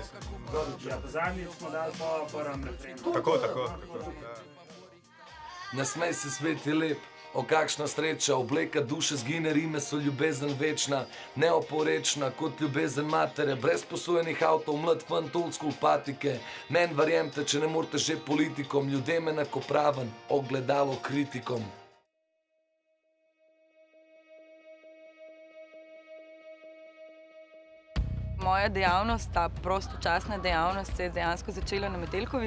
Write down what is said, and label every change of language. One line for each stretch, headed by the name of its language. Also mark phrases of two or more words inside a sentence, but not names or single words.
Slovenian: Ja, zadnjič smo dali po prvem refrenu. Tako. Nasmej se, svet je lep, o kakšna sreča, obleka duše zgine, rime so ljubezen večna, neoporečna kot ljubezen matere, brez posojenih avtov, mlad fant,
English: old school
Slovenian: patike. Men verjemte, če ne morate že politikom, ljudem enakopraven, ogledalo kritikom. Moja dejavnost, ta prostočasna dejavnost, se je dejansko začela na Metelkovi.